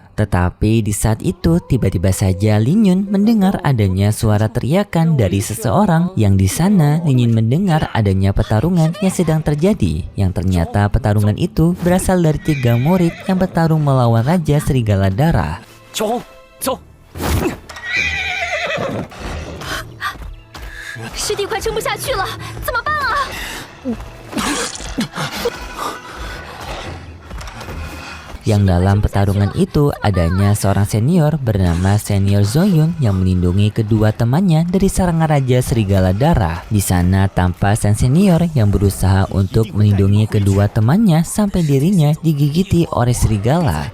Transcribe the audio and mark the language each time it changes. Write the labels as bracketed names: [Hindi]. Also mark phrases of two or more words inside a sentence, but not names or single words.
[Indonesian] Tetapi di saat itu tiba-tiba saja Lin Yun mendengar adanya suara teriakan dari seseorang, yang di sana Lin Yun mendengar adanya pertarungan yang sedang terjadi, yang ternyata pertarungan itu berasal dari 3 murid yang bertarung melawan Raja Serigala Darah. [Chinese] 师弟快撑不下去了，怎么办啊？ [Indonesian] yang dalam pertarungan itu adanya seorang senior bernama Senior Zoyun yang melindungi kedua temannya dari serangan Raja Serigala Darah. Di sana tampak sang senior yang berusaha untuk melindungi kedua temannya sampai dirinya digigiti oleh serigala.